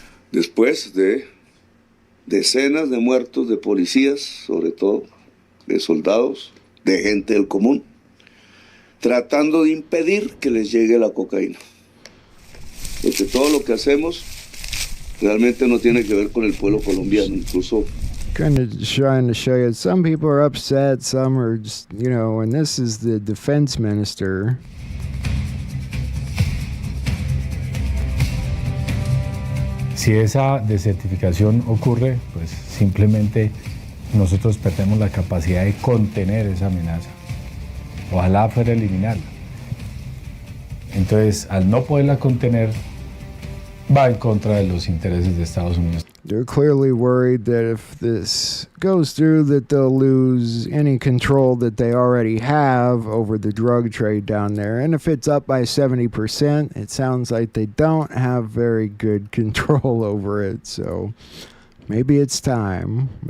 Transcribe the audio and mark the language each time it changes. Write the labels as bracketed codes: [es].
[es] Después de decenas de muertos de policías, sobre todo de soldados, de gente del común, tratando de impedir que les llegue la cocaína. Porque todo lo que hacemos realmente no tiene que ver con el pueblo colombiano, incluso. [en] Kind of trying to show you, some people are upset, some are just, and this is the defense minister. [es] Si esa desertificación ocurre, pues simplemente nosotros perdemos la capacidad de contener esa amenaza. Ojalá fuera eliminarla. Entonces, al no poderla contener, va en contra de los intereses de Estados Unidos. [en] They're clearly worried that if this goes through, that they'll lose any control that they already have over the drug trade down there. And if it's up by 70%, it sounds like they don't have very good control over it. So maybe it's time.